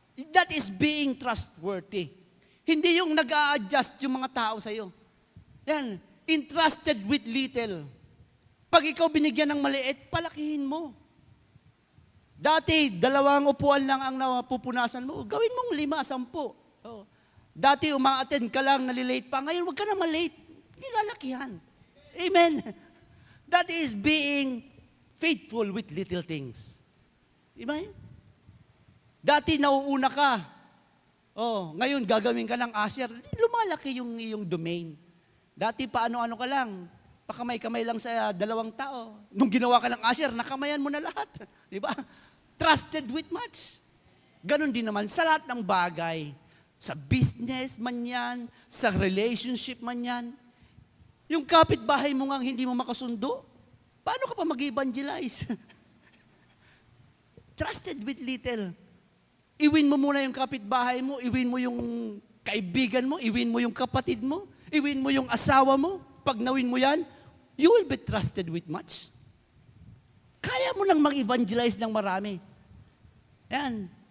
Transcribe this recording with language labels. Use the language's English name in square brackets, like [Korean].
[English] That is being trustworthy. [Filipino] Hindi yung nag-a-adjust yung mga tao sa'yo. [English] Yan, entrusted with little. [Filipino] Pag ikaw binigyan ng maliit, palakihin mo. Dati, 2 upuan lang ang napupunasan mo. Gawin mong 5, 10. Oh. Dati, uma-attend ka lang, nalilate pa. Ngayon, huwag ka na malate. Nilalakihan. Amen. [English] That is being faithful with little things. [Filipino] Diba? Dati, nauuna ka. Oh, ngayon, gagawin ka ng usher. Lumalaki yung iyong domain. Dati, paano-ano ka lang. Pakamay-kamay lang sa 2 tao. Nung ginawa ka ng usher, nakamayan mo na lahat. Di ba? [English] Trusted with much. [Filipino] Ganon din naman sa lahat ng bagay. Sa business man yan, sa relationship man yan. Yung kapitbahay mo nga hindi mo makasundo, paano ka pa mag-evangelize? [English] Trusted with little. [Filipino] Iwin mo muna yung kapitbahay mo, iwin mo yung kaibigan mo, iwin mo yung kapatid mo, iwin mo yung asawa mo. Pag nawin mo yan, [English] you will be trusted with much. [Filipino] Kaya mo nang mag-evangelize ng marami. Yan.